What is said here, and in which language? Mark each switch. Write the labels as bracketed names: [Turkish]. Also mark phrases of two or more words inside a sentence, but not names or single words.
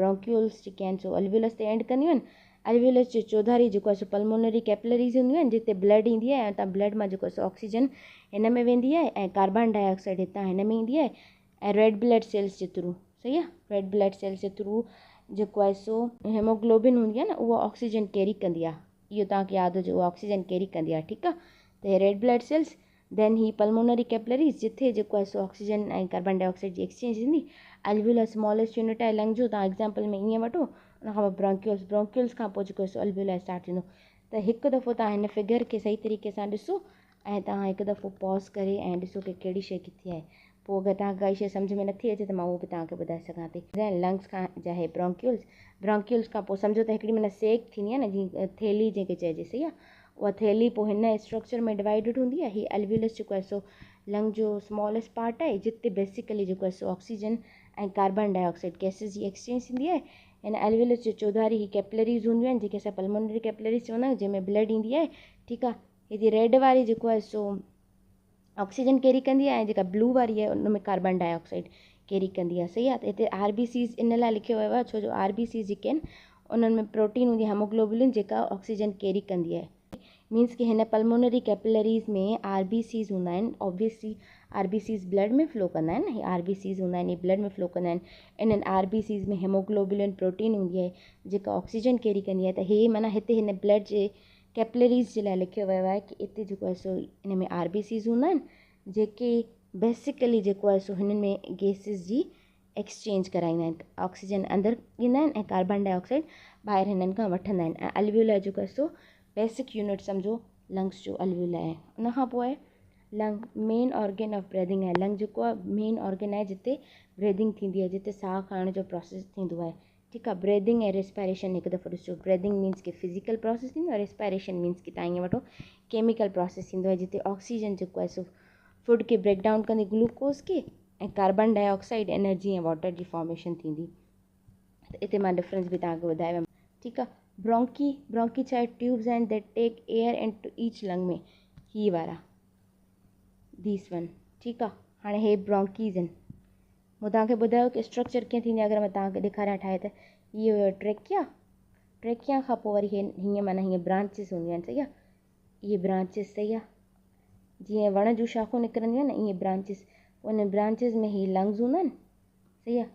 [Sindhi] ब्रोंक्यूल्स जेके आहिनि सो अल्वुलस ते एंड कंदियूं आहिनि। अल्वुलस जो चौधारी जेको आहे सो [English] pulmonary capillaries [Sindhi] हूंदियूं आहिनि, जिते ब्लड ईंदी आहे, ऐं तव्हां ब्लड मां जेको आहे सो ऑक्सीजन हिन में वेंदी आहे, ऐं [English] carbon dioxide [Sindhi] हितां हिन में ईंदी आहे, ऐं [English] red blood cells [Sindhi] जे थ्रू, सही आहे। [English] red blood cells [Sindhi] जे थ्रू जेको आहे सो हेमोग्लोबिन हूंदी आहे न, उहा [English] oxygen carry [Sindhi] कंदी आहे। इहो तव्हांखे यादि हुजे, उहा [English] oxygen carry [Sindhi] कंदी आहे, ठीकु आहे। त हे [English] red blood cells, then [Sindhi] ही [English] pulmonary capillaries, [Sindhi] जिथे जेको आहे सो ऑक्सीजन ऐं [English] carbon dioxide [Sindhi] जी एक्सचेंज थींदी। [English] alveola smallest unit [Sindhi] आहे लंग जो, तव्हां एग्जाम्पल में ईअं वठो। उन खां पोइ ब्रोंक्यूल्स, ब्रोंक्यूल्स खां पोइ जेको आहे सो अल्वुला स्टार्ट थींदो। त हिकु दफ़ो तव्हां हिन फिगर खे सही तरीक़े सां ॾिसो ऐं तव्हां हिकु दफ़ो पॉज़ करे ऐं ॾिसो कि कहिड़ी शइ किथे आहे। पोइ अगरि तव्हांखे काई शइ सम्झ में नथी अचे त मां उहो बि तव्हांखे ॿुधाए सघां थी। लंग्स खां जा हे ब्रोंक्यूल्स, ब्रोंक्यूल्स खां पोइ सम्झो त हिकिड़ी माना सेक थींदी आहे न, जीअं थैली जंहिंखे चइजे, सही आहे। उहा थैली पोइ हिन स्ट्रक्चर में डिवाइडेड हूंदी आहे। ही अल्वुलस जेको आहे सो लंग जो [English] smallest part [Sindhi] आहे, जिते बेसिकली जेको आहे सो ऑक्सीजन ऐं [English] carbon dioxide gases [Sindhi] जी एक्सचेंज थींदी आहे। हिन अल्वुलस जो चौधारी ही कैपिलरीज़ हूंदियूं आहिनि, जेके असां [English] pulmonary capillaries [Sindhi] चवंदा आहियूं, जंहिंमें ब्लड ईंदी आहे, ठीकु आहे। हेॾी रेड वारी जेको आहे सो [English] oxygen carry [Sindhi] कंदी आहे, ऐं जेका ब्लू वारी आहे उन में [English] carbon dioxide carry [Sindhi] कंदी आहे, सही आहे। त हिते RBCs इन लाइ लिखियो वियो आहे छो जो RBCs जेके आहिनि उन्हनि में प्रोटीन हूंदी आहे, हेमोग्लोबिन, जेका [English] oxygen carry [Sindhi] कंदी आहे। मीन्स कि हिन [English] pulmonary capillaries [Sindhi] में RBCs हूंदा आहिनि। [English] obviously RBCs [Sindhi] ब्लड में फ्लो कंदा आहिनि, हे RBCs हूंदा आहिनि, हे ब्लड में फ्लो कंदा आहिनि। इन्हनि RBCs में [English] hemoglobin protein [Sindhi] हूंदी आहे, जेका [English] oxygen carry [Sindhi] कंदी आहे। त हे माना हिते हिन ब्लड जे कैपिलरीज़ जे लाइ लिखियो वियो आहे कि हिते जेको आहे सो हिन में RBCs हूंदा आहिनि, जेके बेसिकली जेको आहे सो हिननि में गैसिस जी एक्सचेंज कराईंदा आहिनि। ऑक्सीजन अंदरि ॾींदा आहिनि ऐं कार्बन डाइऑक्साइड ॿाहिरि हिननि खां वठंदा आहिनि। ऐं अल्वुला जेको आहे सो [English] basic unit [Sindhi] सम्झो लंग्स जो अल्वुला आहे। उन खां पोइ आहे लंग, [English] main organ of breathing [Sindhi] आहे। लंग जेको आहे [English] main organ [Sindhi] आहे जिते ब्रीदिंग थींदी आहे, जिते साह खणण जो प्रोसेस थींदो आहे, ठीकु आहे। ब्रीदिंग ऐं रेस्पिरेशन हिकु दफ़ो ॾिसो। ब्रीदिंग मीन्स कि [English] physical process [Sindhi] थींदो आहे, रेस्पिरेशन मीन्स कि तव्हां ईअं वठो [English] chemical process [Sindhi] थींदो आहे, जिते ऑक्सीजन जेको आहे सो फूड खे [English] break down [Sindhi] कंदी, ग्लूकोज खे, ऐं [English] carbon dioxide energy [Sindhi] ऐं वाटर जी फॉर्मेशन थींदी। त हिते मां डिफरेंस बि तव्हांखे ॿुधायो वियो, ठीकु आहे। ब्रोंकी, ब्रोंकी छा आहे? ट्यूब्स आहिनि [English] that take air into each lung [Sindhi] में, ही वारा, [English] this one, [Sindhi] ठीकु आहे। हाणे हे ब्रोंकीज़ आहिनि। मूं तव्हांखे ॿुधायो कि स्ट्रक्चर कीअं थींदी आहे। अगरि मां तव्हांखे ॾेखारियां ठाहे त इहो हुयो ट्रेकिया। ट्रेकिया खां पोइ वरी हीअं माना हीअं ब्रांचिस हूंदियूं आहिनि, सही आहे। इहे ब्रांचिस, सही आहे। जीअं वण जूं शाखूं निकिरंदियूं आहिनि न, ईअं ब्रांचिस, उन ब्रांचिस में ही लंग्स हूंदा आहिनि, सही आहे।